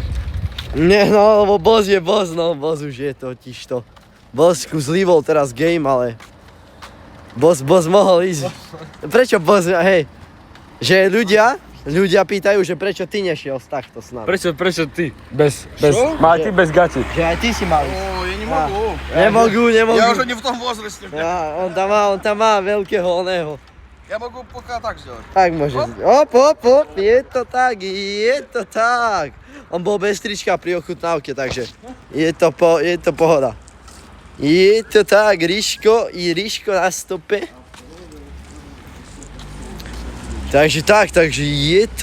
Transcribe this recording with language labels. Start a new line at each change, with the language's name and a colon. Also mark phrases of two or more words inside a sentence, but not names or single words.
Slovak: Nie, no, lebo boss je boss, no, boss už je totiž to. Boss zlívol teraz game, ale... Boss mohol ísť. Prečo boss, hej? Že ľudia pýtajú, že prečo ty nešiel takto s nami. Prečo ty? Bez. Čo? Ty bez gati. Že aj ty si mal ísť.
Russian: О, я не могу.
Slovak: Nemogú.
Russian: Я уже не в том возрасте, блядь.
Slovak: Ja, on tam má veľkého oného.
Russian: Я могу пока так сделать.
Slovak: Tak môže. Op, je to tak. On bol bez trička pri ochutnávke, takže je to pohoda. Je to tak, Ríško na stope. Takže je to tak,